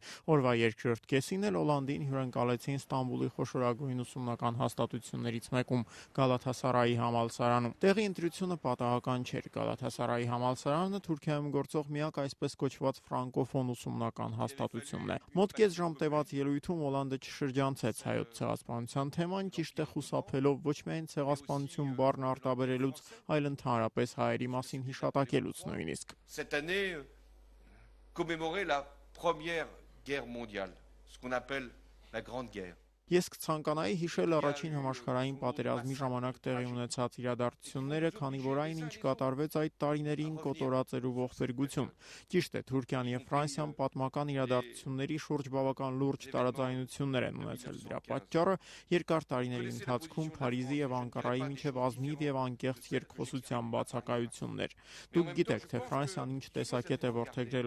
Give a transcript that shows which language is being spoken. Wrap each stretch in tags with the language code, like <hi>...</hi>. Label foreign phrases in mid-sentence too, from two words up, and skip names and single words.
<hy>Օրվա երկրորդ կեսին էլ Օլանդին հյուրընկալեցին Ստամբուլի խոշորագույն ուսումնական հաստատություններից մեկում Գալաթասարայի համալսարանում։ Տեղի ընտրությունը պատահական չէր։ Գալաթասարայի համալսարանը Թուրքիայում գործող միակ այսպես կոչված ֆրանկոֆոն ուսումնական հաստատությունն է։ Մոտ կես ժամ տևած ելույթում Օլանդը չշրջանցեց հայոց ցեղասպանության թեման, ճիշտ է խուսափելով ոչ միայն ցեղասպանություն բառն արտաբերելուց, այլ ընդհանրապես հայերի մասին հիշատակելուց նույնիսկ։</hy> <fr>Cette année commémorer la première guerre mondiale, ce qu'on appelle la grande guerre.</fr> <hy>Ես կցանկանայի հիշել առաջին համաշխարհային պատերազմի ժամանակ տեղի ունեցած իրադարձությունները, քանի որ այն ինչ կատարվեց այդ տարիներին կոտորած էր ու ողբերգություն։ Ճիշտ է, Թուրքիան եւ Ֆրանսիան պատմական իրադարձությունների շուրջ բավական լուրջ տարաձայնություններ են ունեցել։ Դրա պատճառը երկար տարիների ընթացքում Փարիզի եւ Անկարայի միջև ազնիվ եւ անկեղծ երկխոսության բացակայություններ։ Դուք գիտեք, թե Ֆրանսիան ինչ տեսակետ է որդեգրել</hy>